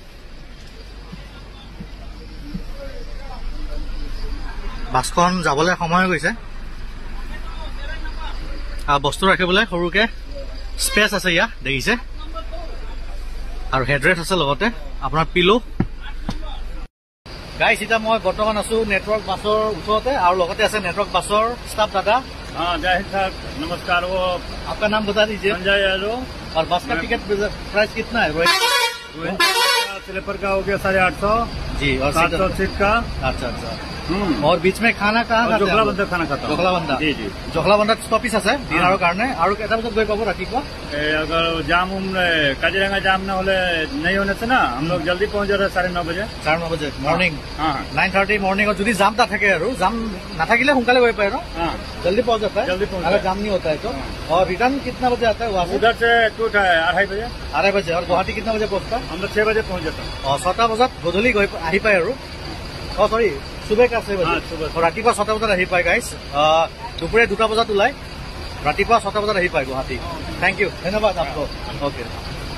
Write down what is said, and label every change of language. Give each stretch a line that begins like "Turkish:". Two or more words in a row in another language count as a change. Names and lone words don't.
Assamese: বাছখন যাবলৈ সময় গৈছে বস্তু ৰাখিবলৈ সৰুকৈ স্পেচ আছে ইয়াত দেখিছে আৰু হেডৰেষ্ট আছে লগতে আপোনাৰ পিলো গাইছ এতিয়া মই বৰ্তমান আছো নেটৱৰ্ক বাছৰ ওচৰতে আৰু লগতে আছে নেটৱৰ্ক বাছৰ ষ্টাফ দাदा
Hindi: हाँ जाहिर साहब नमस्कार वो आपका नाम बता दीजिए संजय यादव और बस का
English: ticket price
Hindi: कितना है स्लीपर का हो गया 850 जी और 700 सीट का अच्छा अच्छा और बीच में खाना कहाँ खाते हैं जोखलाबंदा खाना खाता जोखलाबंदा जी जी
Assamese: जोखलाबंदा स्टॉपिस আছে ডিনাৰৰ কাৰণে আৰু কেইটা বজাত গৈ পাব ৰাতিপুৱা
Hindi: अगर जाम काजीरंगा जाम न होले नहीं होने से ना हम लोग जल्दी पहुंच जा रहे 9:30 बजे 9:30 बजे मॉर्निंग हाँ
Assamese: 9:30 मॉर्निंग যদি জাম তা থাকে আৰু জাম নাথাকিলে সোনকালে গৈ পায় ন
Hindi: हाँ जल्दी पहुंच जाता है जल्दी पहुंच अगर जाम नहीं होता है तो और रिटर्न कितना बजे आता है वहाँ से उधर से टूट है 2:30 बजे 2:30 बजे और गुवाहाटी कितना बजे पहुंचता है हम लोग 6 बजे पहुंच जाता है
Assamese: और 6টা বজাত গধূলি গৈ আহি পায় আৰু সৰি
Hindi: सुबह का 6 बजे सुबह
Assamese: रातिपुৱা 6টা বজাত আহি পায় গাইছ দুপৰীয়া 2টা বজাত ওলাই ৰাতিপুৱা 6টা বজাত আহি পায় গুৱাহাটী
English: thank you
Hindi: धन्यवाद आपको
Assamese: ओके